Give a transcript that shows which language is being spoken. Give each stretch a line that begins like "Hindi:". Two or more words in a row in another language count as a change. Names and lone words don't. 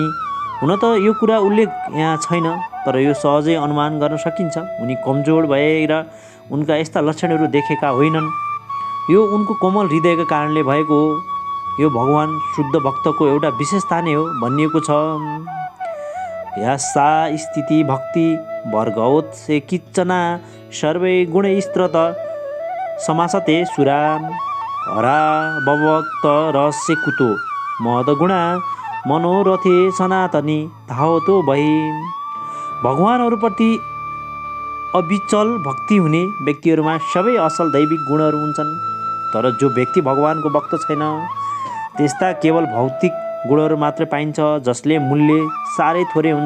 Nepali: हुन त यो कुरा उल्लेख यहाँ छैन, तर यो सहजै अनुमान गर्न सकिन्छ। उनी कमजोर भएर उनका यस्ता लक्षणहरू देखेका होइनन्। यो उनको कोमल हृदयका कारणले भएको हो। यो भगवान शुद्ध भक्तको एउटा विशेषता नै हो भनिएको छ।
Sanskrit: यसा स्थिति भक्ति वर्गोत्से किच्चना सर्वै गुणैस्त्रत समासते सुरा हरा भवक्त रहस्य कुतो महदगुणा मनोरथे सनातनी धावतो भई।
Nepali: भगवानहरूप्रति अविचल भक्ति हुने व्यक्तिहरूमा सबै असल दैविक गुणहरू हुन्छन्। तर जो व्यक्ति भगवानको भक्त छैन त्यस्ता केवल भौतिक गुणहरू मात्र पाइन्छ, जसले मूल्य साह्रै थोरै हुन्छ।